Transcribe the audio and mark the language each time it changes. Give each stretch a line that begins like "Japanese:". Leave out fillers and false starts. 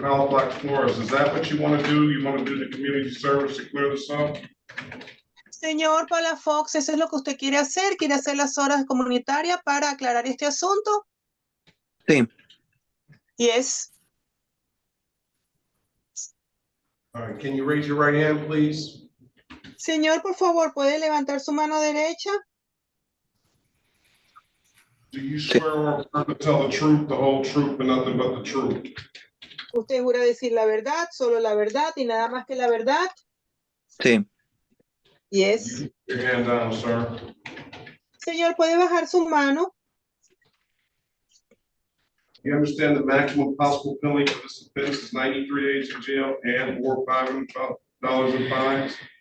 English: Palafox Flores, is that what you want to do? You want to do the community service to clear this up?
Spanish: Señor Palafox, ¿eso es lo que usted quiere hacer? ¿Quiere hacer las horas comunitarias para aclarar este asunto? Sí.
English: Yes. All right, can you raise your right hand, please?
Spanish: Señor, por favor, ¿puede levantar su mano derecha?
English: Do you swear or affirm to tell the truth, the whole truth, and nothing but the truth?
Spanish: ¿Usted jura decir la verdad, solo la verdad y nada más que la verdad? Sí.
English: Yes. Your hand down, sir.
Spanish: Señor, ¿puede bajar su mano?
English: You understand the maximum possible penalty for this offense is 93 days in jail and/or $500 in fines?